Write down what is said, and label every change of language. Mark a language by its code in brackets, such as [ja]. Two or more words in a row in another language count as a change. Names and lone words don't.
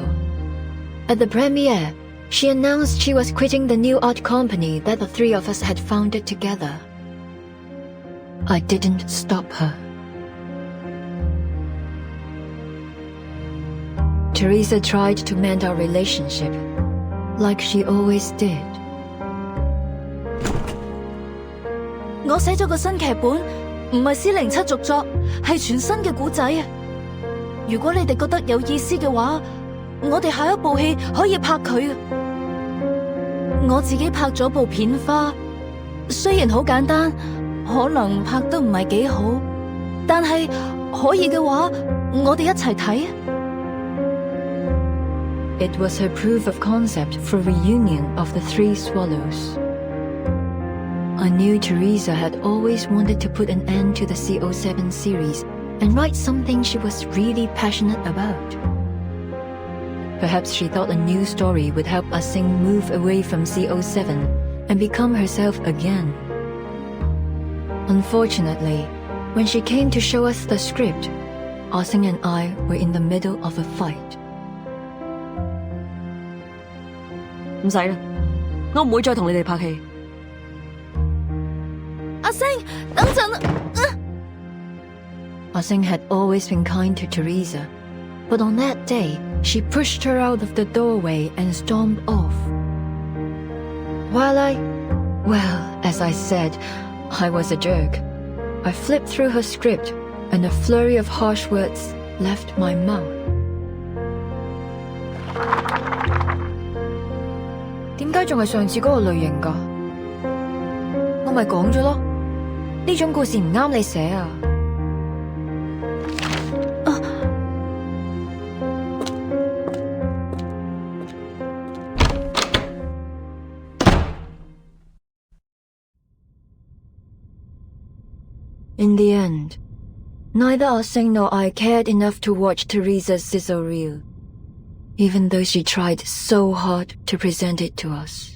[en] At the premiere, she announced she was quitting the new art company that the three of us had founded together. I didn't stop her. Teresa tried to mend our relationship, like she always did. [yue] 我寫咗個新劇本，唔係 C07 續作，係全新嘅故仔啊！如果你哋覺得有意思嘅話，我哋下一部戲可以拍佢啊！我自己拍咗部片花，雖然好簡單，可能拍得唔係幾好，但係可以嘅話，我哋一齊睇啊！ [en] It was her proof of concept for reunion of the three swallows. I knew Teresa had always wanted to put an end to the CO7 series and write something she was really passionate about. Perhaps she thought a new story would help Ah-seng move away from CO7 and become herself again. Unfortunately, when she came to show us the script, Ah-seng and I were in the middle of a fight. [yue] 唔使啦，我唔會再同你哋拍戲。阿星，等陣。 [en] Ah-seng had always been kind to Teresa, but on that day, she pushed her out of the doorway and stormed off. Well, as I said, I was a jerk. I flipped through her script, and a flurry of harsh words left my mouth. [yue] 點解仲係上次嗰個類型㗎？我咪講咗咯，呢種故事唔啱你寫啊！ [en] In the end, neither Ah-seng nor I cared enough to watch Teresa's sizzle reel, even though she tried so hard to present it to us.